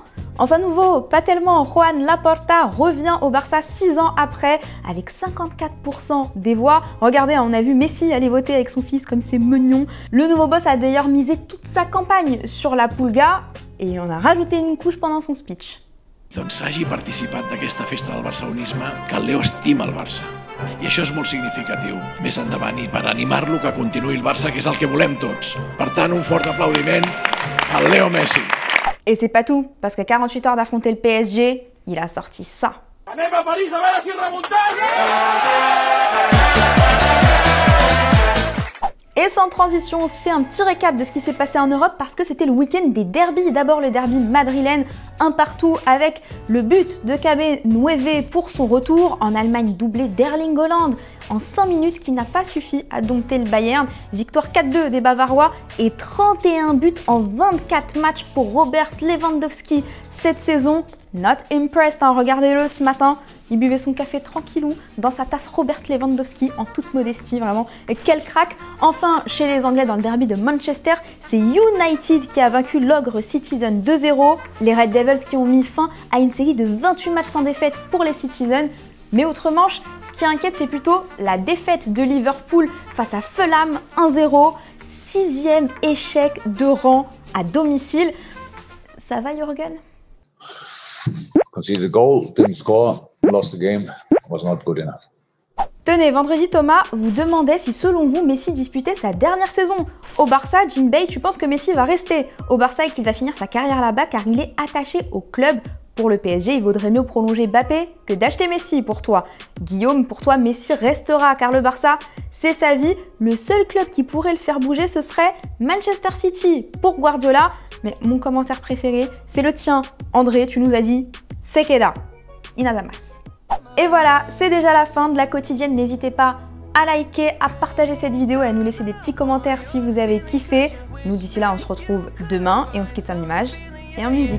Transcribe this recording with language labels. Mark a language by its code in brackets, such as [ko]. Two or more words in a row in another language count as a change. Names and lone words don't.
[fr] Enfin nouveau, pas tellement, Joan Laporta revient au Barça 6 ans après avec 54% des voix. Regardez, on a vu Messi aller voter avec son fils comme c'est mignon. Le nouveau boss a d'ailleurs misé toute sa campagne sur la Pulga et on a rajouté une couche pendant son speech. [ca] Doncs hagi participat d'aquesta festa del barcelonisme, que el Leo estima el Barça. I això és molt significatiu. Més endavant i per animar-lo que continuï el Barça, que és el que volem tots. Per tant, un fort aplaudiment al Leo Messi. Et c'est pas tout, parce qu'à 48 heures d'affronter le PSG, il a sorti ça. Anem a París a veure si remuntem! [fr] Et sans transition, on se fait un petit récap de ce qui s'est passé en Europe parce que c'était le week-end des derbys. D'abord le derby madrilène, un partout avec le but de Cabernet pour son retour. En Allemagne, doublé d'Erling Haaland en 5 minutes qui n'a pas suffi à dompter le Bayern. Victoire 4-2 des Bavarois et 31 buts en 24 matchs pour Robert Lewandowski cette saison. [en] Not impressed, [fr] hein. Regardez-le ce matin, il buvait son café tranquillou dans sa tasse Robert Lewandowski en toute modestie, vraiment. Et quel crack! Enfin, chez les Anglais dans le derby de Manchester, c'est United qui a vaincu l'Ogre Citizen 2-0. Les Red Devils qui ont mis fin à une série de 28 matchs sans défaite pour les Citizens. Mais autre manche, ce qui inquiète, c'est plutôt la défaite de Liverpool face à Fulham 1-0. 6e échec de rang à domicile. Ça va, Jürgen? [en] Conceded a goal, didn't score, lost the game, was not good enough. [fr] Tenez, vendredi, Thomas vous demandait si selon vous, Messi disputait sa dernière saison. Au Barça, Jinbei, tu penses que Messi va rester au Barça et qu'il va finir sa carrière là-bas car il est attaché au club. Pour le PSG, il vaudrait mieux prolonger Mbappé que d'acheter Messi pour toi. Guillaume, pour toi, Messi restera car le Barça, c'est sa vie. Le seul club qui pourrait le faire bouger, ce serait Manchester City pour Guardiola. Mais mon commentaire préféré, c'est le tien. André, tu nous as dit « [es] Se queda, y nada más ». [fr] Et voilà, c'est déjà la fin de la quotidienne. N'hésitez pas à liker, à partager cette vidéo et à nous laisser des petits commentaires si vous avez kiffé. Nous, d'ici là, on se retrouve demain et on se quitte en images et en musique.